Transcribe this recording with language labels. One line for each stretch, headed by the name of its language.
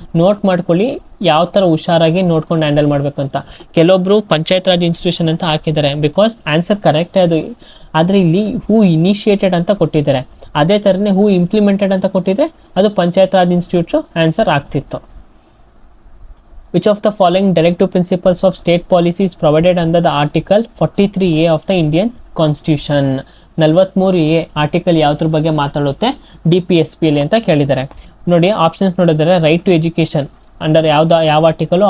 Kannada: Note ಮಾಡ್ಕೊಳ್ಳಿ ಯಾವ ಥರ ಹುಷಾರಾಗಿ ನೋಡ್ಕೊಂಡು ಹ್ಯಾಂಡಲ್ ಮಾಡಬೇಕು ಅಂತ. ಕೆಲವೊಬ್ರು ಪಂಚಾಯತ್ ರಾಜ್ ಇನ್ಸ್ಟಿಟ್ಯೂಷನ್ ಅಂತ ಹಾಕಿದ್ದಾರೆ, ಬಿಕಾಸ್ ಆನ್ಸರ್ ಕರೆಕ್ಟೇ ಅದು. ಆದರೆ ಇಲ್ಲಿ
English: who initiated
Kannada: ಅಂತ ಕೊಟ್ಟಿದ್ದಾರೆ. ಅದೇ ಥರನೇ
English: who implemented
Kannada: ಅಂತ ಕೊಟ್ಟಿದ್ರೆ ಅದು ಪಂಚಾಯತ್ ರಾಜ್ ಇನ್ಸ್ಟಿಟ್ಯೂಟ್ಸು ಆನ್ಸರ್ ಆಗ್ತಿತ್ತು.
English: Which of the following directive principles of state policy is provided under the Article 43A of the Indian Constitution?
Kannada: 43A article ಯಾವುದ್ರ ಬಗ್ಗೆ ಮಾತಾಡುತ್ತೆ? DPSPL ಅಂತ ಕೇಳಿದ್ದಾರೆ. ನೋಡಿ ಆಪ್ಷನ್ಸ್ ನೋಡಿದರೆ, ರೈಟ್ ಟು ಎಜುಕೇಷನ್ ಅಂಡರ್ ಯಾವ ಆರ್ಟಿಕಲು?